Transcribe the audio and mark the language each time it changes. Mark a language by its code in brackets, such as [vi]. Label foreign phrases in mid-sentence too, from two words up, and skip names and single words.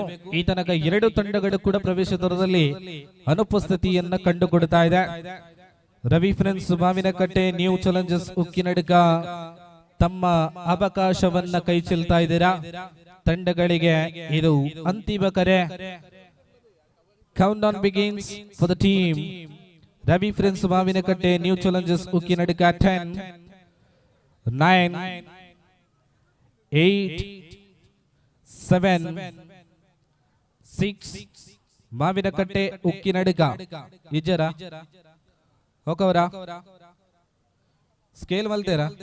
[kn] ಈ ತನಕ 2 ತಂಡಗಳು ಕೂಡ ಪ್ರವೇಶ ದ್ವಾರದಲ್ಲಿ ಅನುಪಸ್ಥಿತಿಯನ್ನ ಕಂಡುಕೊಡ್ತಾ ಇದೆ. ರವಿ ಫ್ರೆಂಡ್ಸ್ ಮಾವಿನಕಟ್ಟೆ ನ್ಯೂ ಚಾಲೆಂಜರ್ಸ್ ಉಕ್ಕಿನಡುಕ ತಮ್ಮ ಅವಕಾಶವನ್ನ ಕೈ ಚೆಲ್ತಾ ಇದ್ದೀರಾ. ತಂಡಗಳಿಗೆ ಇದು ಅಂತಿಮ ಕರೆ. [en] Count down begins for the team Ravi Friends ಮಾವಿನಕಟ್ಟೆ ನ್ಯೂ ಚಾಲೆಂಜರ್ಸ್ ಉಕ್ಕಿನಡುಕ. [tcy] 10, 9, 8, 7, 6 ಮಾವಿನಕಟ್ಟೆ ಉಕ್ಕಿನಡುಕ ಇಜ್ಜರ ಹೋಗವರ ಸ್ಕೇಲ್ ಮಲ್ತೇರಾ